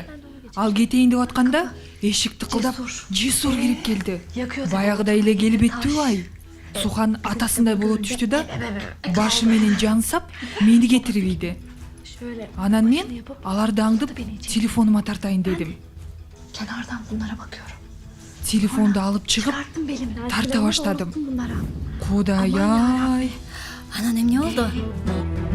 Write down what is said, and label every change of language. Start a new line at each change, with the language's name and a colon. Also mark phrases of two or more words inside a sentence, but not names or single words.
Kyrgyz: Ал кетейин деп атканда, эшик тыкылдап, Жесур кирип келди. Баягыдай эле келип еттү ай. Сухан атасындай болуп түштү да, башы менен жансап, мени кетирип ийди. Анан мен аларды аңдып, телефонума тартайын дедим.
Turkish: Kenardan bunlara bakıyorum.
Kyrgyz: Телефонду алып чыгып, тарта баштадым. Кудай ай. Анан эмне болду?